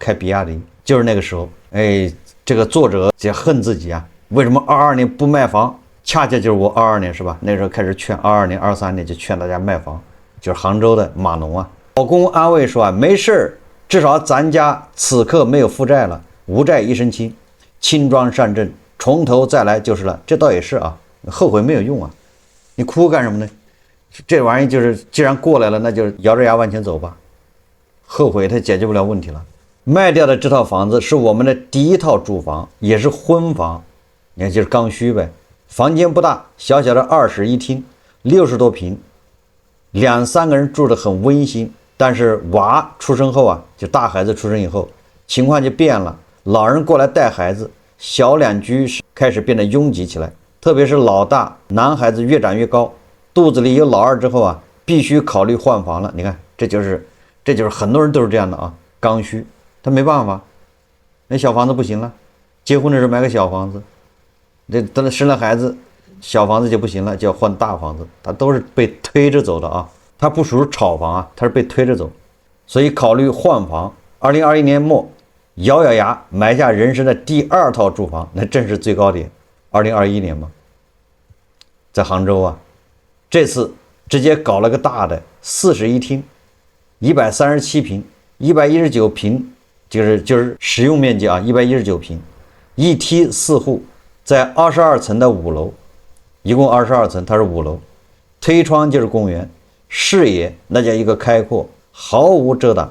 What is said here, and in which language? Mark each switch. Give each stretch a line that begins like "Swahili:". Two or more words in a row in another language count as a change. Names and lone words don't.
Chinese: 開比亞迪，就是那個時候，哎，這個作者也恨自己啊，為什麼22年不賣房？恰恰就是我22年是吧？那時候開始勸22年、23年就勸大家賣房，就是杭州的碼農啊。老公安慰說啊，沒事，至少咱家此刻沒有負債了，無債一身輕，輕裝上陣，從頭再來就是了。這倒也是啊，後悔沒有用啊，你哭幹什麼呢？這玩意兒就是既然過來了，那就咬着牙往前走吧。後悔它解決不了問題了。賣掉的這套房子是我們的第一套住房，也是婚房，你看就是剛需唄。房間不大，小小的2室1 廳，60 多平，2、3個人住得很溫馨。但是娃出生後啊，就大孩子出生以後，情況就變了。老人過來帶孩子，小兩居室開始變得擁擠起來。特別是老大男孩子越長越高，肚子裡有老二之後啊，必須考慮換房了。你看，這就是很多人都是這樣的啊，剛需，他沒辦法，那小房子不行了，結婚的時候買個小房子，這等他生了孩子，小房子就不行了，就要換大房子，他都是被推着走的啊。它不屬於炒房啊，它是被推着走，所以考慮換房。2021年末，咬咬牙買下人生的第2套住房，那正是最高點。2021年嘛，在杭州啊，這次直接搞了個大的4室1廳，137平，119平，就是實用面積啊，119平，一梯4戶，在22層的5樓，一共22層，它是5樓，推窗就是公園。視野那叫一個開闊，毫無遮擋。